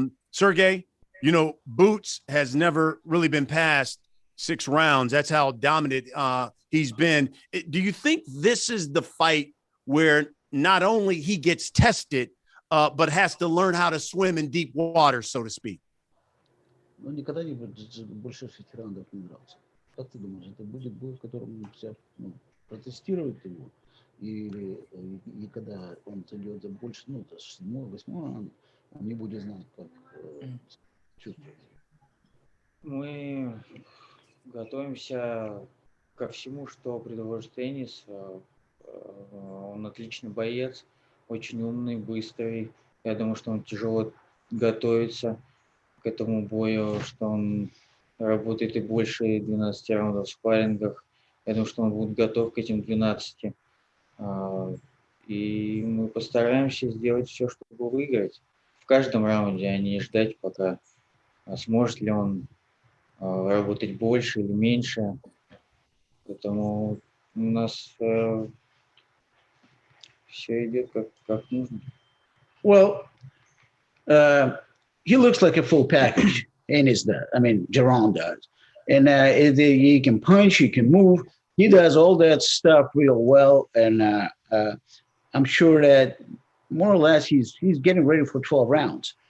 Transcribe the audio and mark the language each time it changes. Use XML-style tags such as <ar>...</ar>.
<en>Sergey, you know, Boots has never really been past 6 rounds. That's how dominant he's been. Do you think this is the fight where not only he gets tested, but has to learn how to swim in deep water, so to speak?</en> <ru>Ну, никогда не больше 6 раундов не дрался. Как ты думаешь, это будет бой, в котором все протестируют его? Или и когда он идет за больше, 7-8 раунд, он не будет знать, как чувствовать? Мы готовимся ко всему, что предложит Энис. Он отличный боец, очень умный, быстрый. Я думаю, что он тяжело готовится к этому бою, что он работает и больше 12 раундов в спаррингах. Я думаю, что он будет готов к этим 12. И мы постараемся сделать все, чтобы выиграть в каждом раунде, а не ждать, пока сможет ли он работать больше или меньше. Поэтому у нас все идет как нужно.</ru> <en>Well, he looks like a full package. Ennis does. I mean, Jaron does. And he can punch, he can move. He does all that stuff real well. And I'm sure that more or less he's getting ready for 12 rounds.</en>